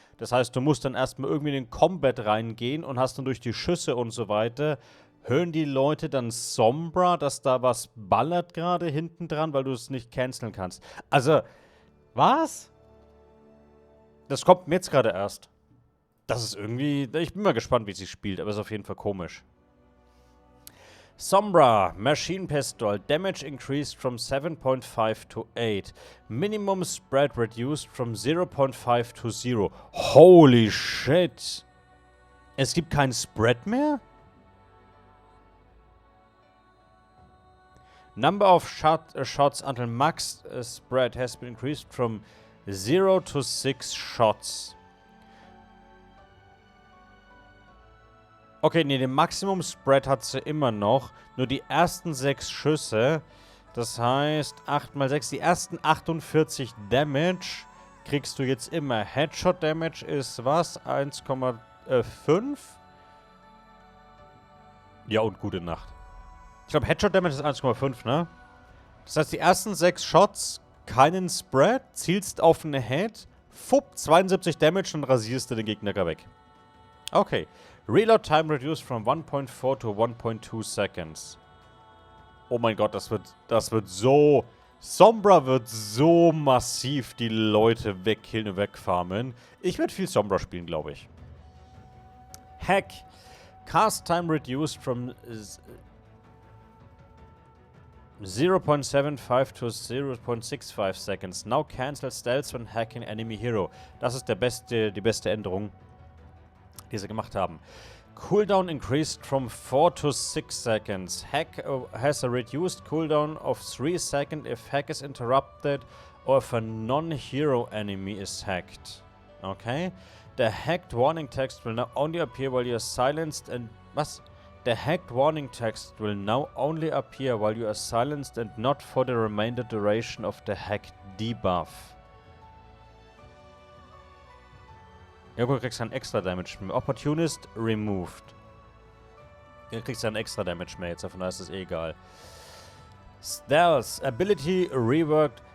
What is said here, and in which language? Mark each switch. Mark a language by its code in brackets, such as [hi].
[de] Das heißt, du musst dann erstmal irgendwie in den Combat reingehen und hast dann durch die Schüsse und so weiter, hören die Leute dann Sombra, dass da was ballert gerade hinten dran, weil du es nicht canceln kannst. Also, was? Das kommt mir jetzt gerade erst. Das ist irgendwie, ich bin mal gespannt, wie sie spielt, aber ist auf jeden Fall komisch. [en] Sombra, Machine Pistol, Damage increased from 7.5 to 8. Minimum Spread reduced from 0.5 to 0. Holy shit! [de] Es gibt keinen Spread mehr? [en] Number of shots until max spread has been increased from 0 to 6 shots. [de] Okay, nee, den Maximum Spread hat sie immer noch. Nur die ersten 6 Schüsse. Das heißt, 8 mal 6, die ersten 48 Damage kriegst du jetzt immer. Headshot Damage ist was? 1,5? Ja, und gute Nacht. Ich glaube, Headshot Damage ist 1,5, ne? Das heißt, die ersten 6 Shots, keinen Spread, zielst auf eine Head, 72 Damage und rasierst du den Gegner weg. Okay. [en] Reload time reduced from 1.4 to 1.2 seconds. [de] Oh mein Gott, das wird so... Sombra wird so massiv die Leute wegkillen und wegfarmen. Ich werde viel Sombra spielen, glaube ich. [en] Hack. Cast time reduced from 0.75 to 0.65 seconds. Now cancel stealth when hacking enemy hero. [de] Das ist die beste Änderung, die sie gemacht haben. [en] Cooldown increased from 4 to 6 seconds. Hack has a reduced cooldown of 3 seconds if hack is interrupted or if a non-hero enemy is hacked. Okay. The hacked warning text will now only appear while you are silenced and... [de] Was? [en] The hacked warning text will now only appear while you are silenced and not for the remainder duration of the hacked debuff. [de] Ja, gut, du kriegst einen extra Damage mehr. [en] Opportunist removed. [de] Du kriegst einen extra Damage mehr jetzt, davon ist es eh egal. [en] Stealth, Ability reworked.